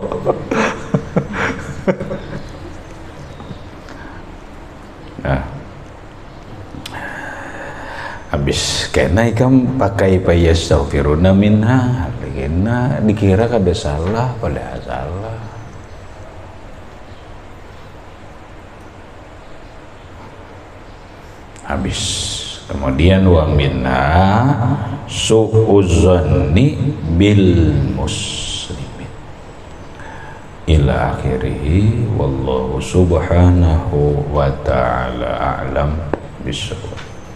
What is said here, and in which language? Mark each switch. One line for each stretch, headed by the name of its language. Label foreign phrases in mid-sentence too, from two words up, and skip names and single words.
Banjar: Nah, habis kena ikam pakai
Arabic: يستغفرون منها,
Banjar: kena dikira kada salah padahal salah. Habis kemudian
Arabic: ومنها سوء الظن بالمسلمين إلى آخره والله سبحانه وتعالى أعلم بالصواب.